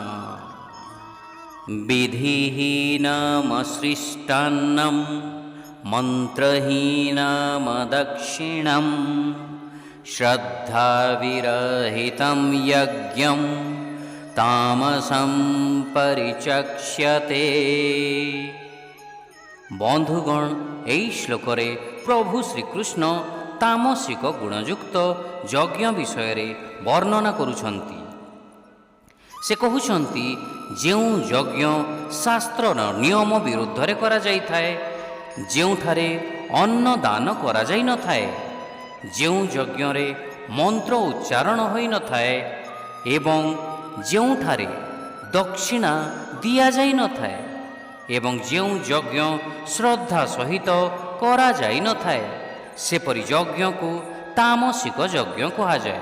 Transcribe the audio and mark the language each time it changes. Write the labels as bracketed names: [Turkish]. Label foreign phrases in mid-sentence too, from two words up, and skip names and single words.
[Sanskrit] विधिहीनमसृष्टान्नं मन्त्रहीनमदक्षिणं श्रद्धाविरहितं यज्ञं तामसं परिचक्ष्यते। [Odia] ବନ୍ଧୁଗଣ, ଏହି ଶ୍ଲୋକରେ ପ୍ରଭୁ ଶ୍ରୀକୃଷ୍ଣ ତାମସିକ ଗୁଣଯୁକ୍ତ ଯଜ୍ଞ ବିଷୟ ବର୍ଣ୍ଣନା କରୁଛନ୍ତି। ସେ କହୁଛନ୍ତି ଯେଉଁ ଯଜ୍ଞ ଶାସ୍ତ୍ର ନିୟମ ବିରୁଦ୍ଧ ରେ କରା ଯାଇ ଥାଏ, ଯେଉଁଠାରେ ଅନ୍ନ ଦାନ କରାଯାଇ ନଥାଏ, ଯେଉଁ ଯଜ୍ଞରେ ମନ୍ତ୍ର ଉଚ୍ଚାରଣ ହୋଇନଥାଏ ଏବଂ ଯେଉଁଠାରେ ଦକ୍ଷିଣା ଦିଆଯାଇ ନଥାଏ ଏବଂ ଯେଉଁ ଯଜ୍ଞ ଶ୍ରଦ୍ଧା ସହିତ କରାଯାଇ ନଥାଏ ସେପରି ଯଜ୍ଞକୁ ତାମସିକ ଯଜ୍ଞ କୁହାଯାଏ।